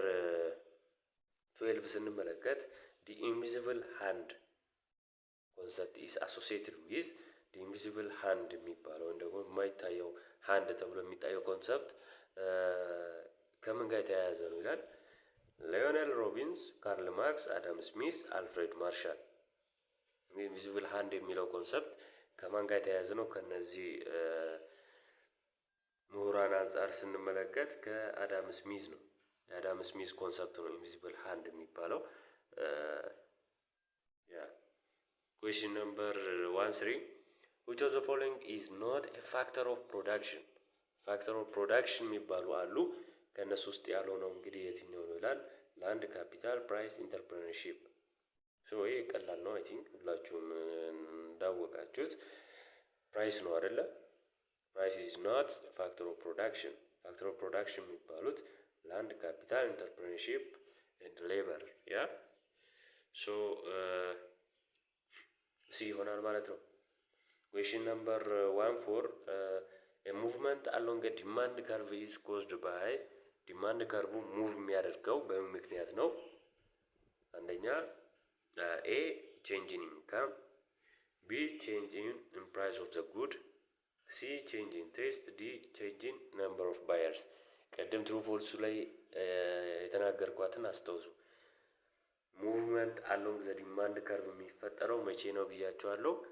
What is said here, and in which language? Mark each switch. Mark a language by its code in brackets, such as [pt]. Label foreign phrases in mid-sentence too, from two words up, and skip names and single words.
[am] 12 ስንመለከት [en] the invisible hand concept is associated with the invisible hand [am] የሚባለው ወይም ደግሞ የማይታየው ሃንድ ተብሎ የሚታየው ኮንሰፕት ከምን ጋር የተያያዘ ነው ይላል። ሊዮኔል ሮቢንስ፣ ካርል ማርክስ፣ አዳም ስሚዝ፣ አልፍሬድ ማርሻል። [en] invisible hand [am] የሚለው ኮንሰፕት ከማን ጋር የተያያዘ ነው? ከነዚህ ምሁራን አንጻር ስንመለከት ከአዳም ስሚዝ ነው። የአዳም ስሚዝ ኮንሰፕት ነው [en] invisible hand [am] የሚባለው። [en] question number [am] 13 [en] which of the following is not a factor of production? factor of production [am] የሚባሉ አሉ። ከእነሱ ውስጥ ያለው ነው እንግዲህ የትኛው ነው ይላል። [en] land, capital, price, entrepreneurship። [am] ሶ ይሄ ቀላል ነው። [en] I think [am] ሁላችሁም እንዳወቃችሁት ፕራይስ ነው አይደለ? [en] price is not factor of production. factor of production። ፋክተር ኦፍ ፕሮዳክሽን [am] የሚባሉት [en] land, capital, entrepreneurship and labour። [am] ያ ሶ ሲ ይሆናል ማለት ነው። [en] question number 14 a movement along a demand curve is caused by demand curve move [am] የሚያደርገው በምን ምክንያት ነው? [en] አንደኛ a change in income, b change in price of the good, c change in taste, d change in number of buyers። ቀደም true false [am] ላይ የተናገርኳትን አስታውሱ። [en] movement along the demand curve [am] የሚፈጠረው መቼ ነው ብያቸዋለሁ።